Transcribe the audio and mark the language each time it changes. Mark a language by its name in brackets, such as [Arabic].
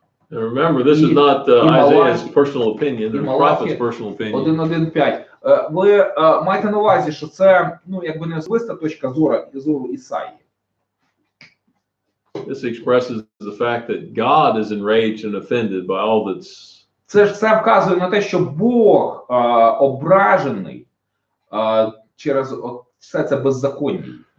[English] And remember, this is not Isaiah's personal opinion, the prophet's personal opinion. 1:1-5. [Ukrainian] Ви маєте на увазі, що це, ну, якби не особиста точка зору Ісаї. [English] This expresses the fact that God is enraged and offended by all that's. [Ukrainian] Це ж все вказує на те, що Бог ображений через все це беззаконня.